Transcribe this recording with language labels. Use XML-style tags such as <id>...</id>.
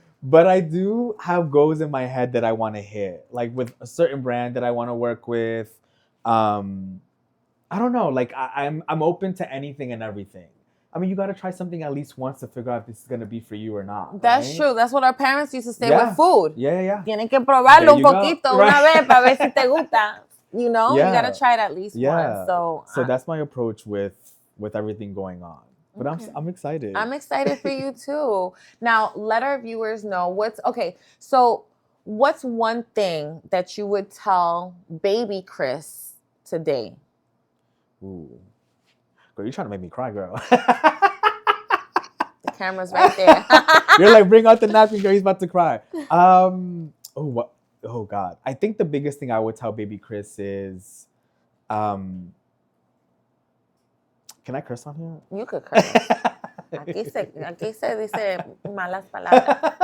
<en>But I do have goals in my head that I want to hit, like with a certain brand that I want to work with. I don't know. Like I'm open to anything and everything. I mean, you got to try something at least once to figure out if this is going to be for you or not. That's right? true. That's what our parents used to say with food. Yeah.</en> <es>Tienen que probarlo un poquito una vez para ver si te gusta.</es> <en>You know, you got to try it at least once. So that's my approach with everything going on. But I'm excited. I'm excited for you too. Now, let our viewers know so what's one thing that you would tell baby Chris today? Ooh. Girl, you're trying to make me cry, girl. The camera's right there. You're like, bring out the napkin, girl. He's about to cry. Oh, God. I think the biggest thing I would tell baby Chris is, can I curse on here? You could curse.</en> <es>Aquí se dice malas palabras.</es>